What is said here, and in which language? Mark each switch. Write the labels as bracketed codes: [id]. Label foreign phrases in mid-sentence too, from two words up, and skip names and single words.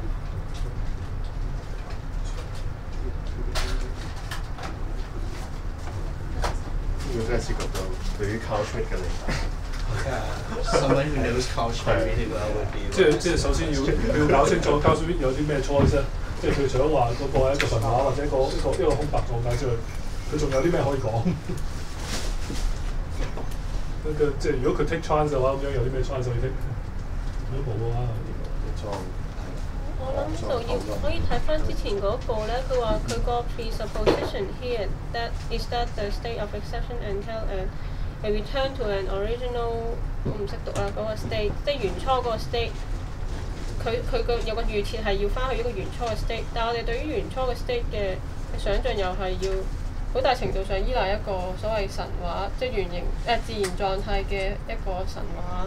[yue] 呢個真係涉及到對於 Carl Schmitt 嘅理解。 [en] Someone who knows Carl Schmitt really well would be. [yue] 即係首先要搞清楚 Carl Schmitt 有啲咩 choice 咧，即係佢除咗話嗰個係一個神話或者一個空白狀態之外，佢仲有啲咩可以講？即係如果佢 [en] take chance [yue] 嘅話，咁樣有啲咩 chance 可以 take？如果冇嘅話，我諗就要可以睇翻之前嗰個咧，佢話佢個 [en] presupposition here is that the state of exception entail a return to an original [yue] 我唔識讀啦嗰個 state， 即係原初嗰個 state。佢個有個預設係要翻去一個原初嘅 state， 但係我哋對於原初嘅 state 嘅想像又係要好大程度上依賴一個所謂神話，即係自然狀態嘅一個神話。